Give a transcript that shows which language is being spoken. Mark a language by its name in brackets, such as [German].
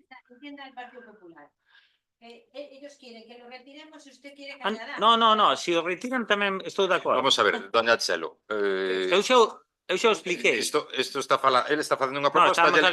[Spanish] Entienda el Partido Popular. Ellos quieren que lo retiremos y usted quiere que añadamos. [Galician] No, se o retiran tamén estou de acordo. [Spanish] Vamos a ver, doña Chelo. [Galician] Eu xa o expliquei. Isto está falando, ele está facendo unha proposta.